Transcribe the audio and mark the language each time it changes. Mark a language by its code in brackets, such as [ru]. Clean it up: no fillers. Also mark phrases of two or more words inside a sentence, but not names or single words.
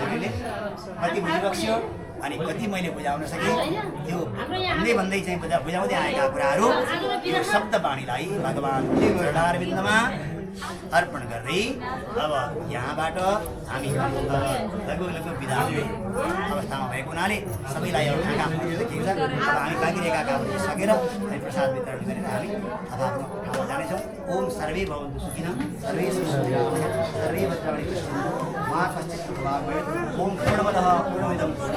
[ne] मैले कति बुझिबक्स्यो अनि कति मैले बुझाउन सकेँ त्यो भन्दै चाहिँ बुझाउँदै आएका कुराहरू यो शब्द बाणीलाई भगवान्को चरणारविन्दमा अर्पण गर्दै अब यहाँबाट हामी लगभग विधा हुने अवस्थामा भएको हुनाले सबैलाई अब कहाँ देखिएको छ। अब हामी बाँकी रहेका कामहरू सकेर हामी प्रसाद वितरण गरेर हामी आफ्नो ठाउँमा जानेछौँ। [sa] ओम सर्वे भवन्तु सुखिनः सर्वे सन्तु सर्वे भद्राणि पश्यन्तु मा कश्चित् दुःखभाग् भवेत् ओम पूर्णमदः पूर्णमिदं